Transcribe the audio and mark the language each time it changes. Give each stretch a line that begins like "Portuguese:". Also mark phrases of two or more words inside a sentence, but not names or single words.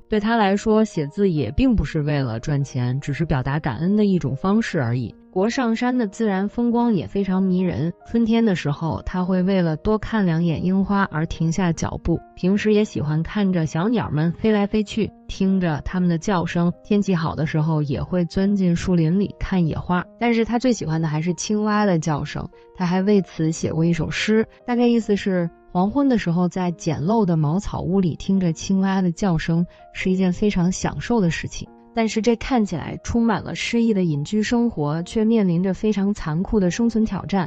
Chinese: 對他來說，寫字也並不是為了賺錢，只是表達感恩的一種方式而已。國上山的自然風光也非常迷人，春天的時候他會為了多看2眼櫻花而停下腳步，平時也喜歡看着小鳥們飛來飛去，聽着它們的叫聲，天氣好的時候也會鑽進樹林裡看野花。但是他最喜歡的還是青蛙的叫聲，他還為此寫過一首詩，大概意思是黃昏的時候在簡陋的茅草屋裡聽着青蛙的叫聲是一件非常享受的事情。但是這看起來充滿了詩意的隱居生活，卻面臨着非常殘酷的生存挑戰。